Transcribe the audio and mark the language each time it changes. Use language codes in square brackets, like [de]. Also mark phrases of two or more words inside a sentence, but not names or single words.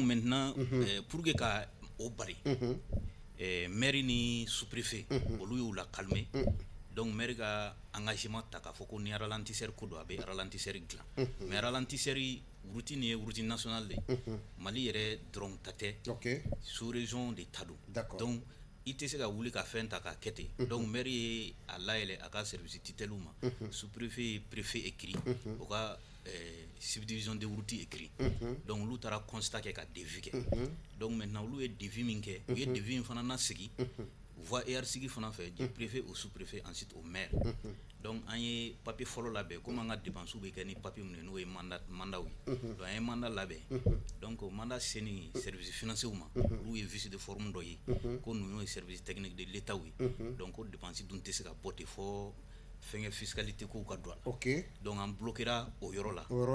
[fr] donc maintenant pour que [bm] ka o bari maire ni sous-préfet olu y'u la calmer donc maire ka engagement ta k'a fɔ ko ni ralentisseur ko don a bɛ ralentisseur dilan mais ralentisseur routine ye [fr] routine nationale de Mali [bm] yɛrɛ dɔrɔn ta tɛ [fr] sous région [bm] de ta don donc i tɛ se ka wuli ka fɛn ta k'a kɛ ten donc maire ye a layɛlɛ a ka [fr] service tutelle [bm] ma sous-préfet ye préfet écrit o ka [fr] subdivision de route [bm] écrit donc olu taara constat kɛ ka devis kɛ donc maintenant olu ye devis min kɛ u ye devis in fana nasigi [fr] voie hiérarchique [bm] fana fɛ [fr] du préfet au sous-préfet ensuite au maire [bm] donc an ye papier fɔlɔ labɛn komi an ka dépenses bɛ kɛ ni papier min ye n'o ye mandat ye donc an ye mandat labɛn donc mandat seni [fr] service financier [bm] ma olu ye [fr] vice de forme [bm] dɔ ye ko ninnu ye [fr] service technique de l'état [bm] ye donc ko dépenses dun tɛ se ka bɔ ten fɔ fɛngɛ fiscalité ko ka don a la donc an bloquera o yɔrɔ la